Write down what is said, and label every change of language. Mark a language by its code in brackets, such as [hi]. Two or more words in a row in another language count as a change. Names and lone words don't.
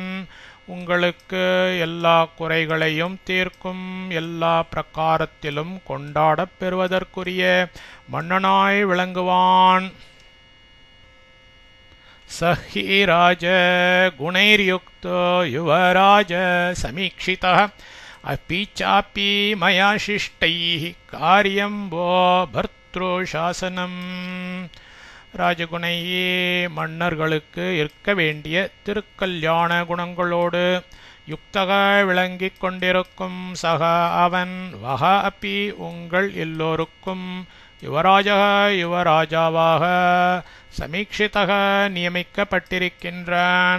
[ta] உங்களுக்கு எல்லா குறைகளையும் தீர்க்கும், எல்லா பிரகாரத்திலும் கொண்டாடப் பெறுவதற்குரிய மன்னனாய் விளங்குவான். [sa] सहि राज गुणैर्युक्तो युवराज समीक्षितः अपि चापि मया शिष्टैः कार्यं वो भर्तृशासனம். [ta] ராஜகுணையே, மன்னர்களுக்கு இருக்க வேண்டிய திருக்கல்யாண குணங்களோடு யுக்தக விளங்கிக் கொண்டிருக்கும் சக அவன், வக அப்பி உங்கள் எல்லோருக்கும், யுவராஜக யுவராஜாவாக, சமீக்ஷிதக நியமிக்கப்பட்டிருக்கின்றான்.